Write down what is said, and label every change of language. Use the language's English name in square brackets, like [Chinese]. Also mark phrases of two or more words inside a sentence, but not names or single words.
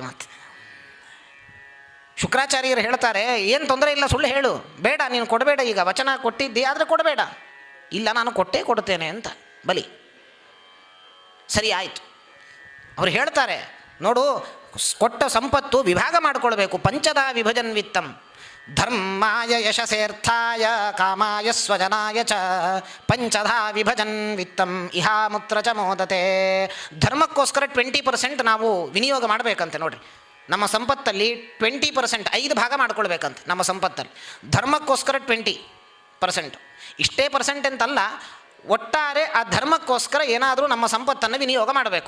[Kannada] ಮತ್ತೆ ಶುಕ್ರಾಚಾರ್ಯರು ಹೇಳ್ತಾರೆ, ಏನು ತೊಂದರೆ ಇಲ್ಲ, ಸುಳ್ಳು ಹೇಳು, ಬೇಡ ನೀನು ಕೊಡಬೇಡ, ಈಗ ವಚನ ಕೊಟ್ಟಿದ್ದಿ ಆದರೆ ಕೊಡಬೇಡ. ಇಲ್ಲ, ನಾನು ಕೊಡ್ತೇನೆ ಅಂತ ಬಲಿ. ಸರಿ ಆಯಿತು. ಅವ್ರು ಹೇಳ್ತಾರೆ, ನೋಡು, ಕೊಟ್ಟ ಸಂಪತ್ತು ವಿಭಾಗ ಮಾಡಿಕೊಳ್ಬೇಕು. [Sanskrit] ಪಂಚದಾ ವಿಭಜನ್ ವಿತ್ತಂ ಧರ್ಮಾಯ ಯಶಸೇರ್ಥಾಯ ಕಾಮಾಯ ಸ್ವಜನಾಯ ಚ ಪಂಚದಾ ವಿಭಜನ್ ವಿತ್ತಂ ಇಹಾಮುತ್ರ ಚ ಮೋದತೆ. [Kannada] ಧರ್ಮಕ್ಕೋಸ್ಕರ 20% ನಾವು ವಿನಿಯೋಗ ಮಾಡಬೇಕಂತೆ. ನೋಡಿರಿ, ನಮ್ಮ ಸಂಪತ್ತಲ್ಲಿ 20%, 5 ಭಾಗ ಮಾಡ್ಕೊಳ್ಬೇಕಂತೆ ನಮ್ಮ ಸಂಪತ್ತಲ್ಲಿ. ಧರ್ಮಕ್ಕೋಸ್ಕರ 20%, ಇಷ್ಟೇ ಪರ್ಸೆಂಟ್ ಅಂತಲ್ಲ, ಒಟ್ಟಾರೆ ಆ ಧರ್ಮಕ್ಕೋಸ್ಕರ ಏನಾದರೂ ನಮ್ಮ ಸಂಪತ್ತನ್ನು ವಿನಿಯೋಗ ಮಾಡಬೇಕು.